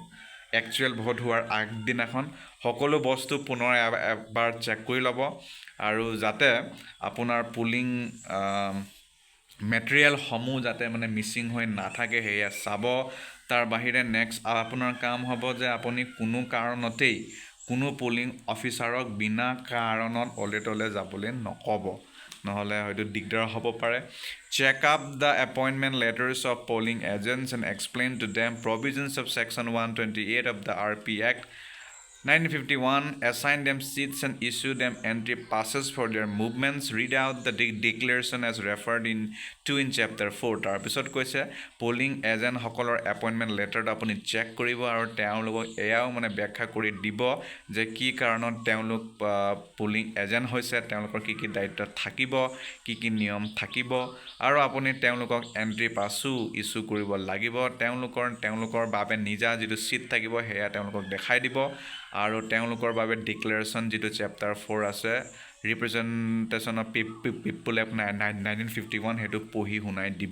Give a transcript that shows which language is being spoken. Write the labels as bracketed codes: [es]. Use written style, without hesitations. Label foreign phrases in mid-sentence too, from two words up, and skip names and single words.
[as] একচুৱেল ভোট হোৱাৰ আগদিনাখন সকলো বস্তু পুনৰ এবাৰ চেক কৰি ল'ব আৰু যাতে আপোনাৰ [en] polling materialsসমূহ [as] যাতে মানে মিচিং হৈ নাথাকে সেয়া চাব তাৰ বাহিৰে নেক্সট আপোনাৰ কাম হ'ব যে আপুনি কোনো কাৰণতেই কোনো পুলিং অফিচাৰক বিনা কাৰণত অলে তলে যাবলৈ নক'ব নহ'লে হয়তো দিগদাৰ হ'ব পাৰে [en] check up the appointment letters of polling agents and explain to them provisions of section 128 of the RP Act 1951, assign them seats and issue them entry passes for their movements. Read out the declaration as referred in 2 in chapter 4. [as] তাৰপিছত কৈছে [en] polling agent [as] সকলৰ [en] appointment letter [as] আপুনি চেক কৰিব আৰু তেওঁলোকক এয়াও মানে ব্যাখ্যা কৰি দিব যে কি কাৰণত তেওঁলোক [en] polling agent [as] হৈছে, তেওঁলোকৰ কি কি দায়িত্ব থাকিব, কি কি নিয়ম থাকিব, আৰু আপুনি তেওঁলোকক [en] entry passও [as] ইস্যু কৰিব লাগিব। তেওঁলোকৰ বাবে নিজা যিটো চিট থাকিব সেয়া তেওঁলোকক দেখাই দিব আৰু তেওঁলোকৰ বাবে ডিক্লেৰেশ্যন যিটো চেপ্টাৰ 4 আছে ৰিপ্ৰেজেণ্টেশ্যন অফ পিপল এক্ট 1951 সেইটো পঢ়ি শুনাই দিব।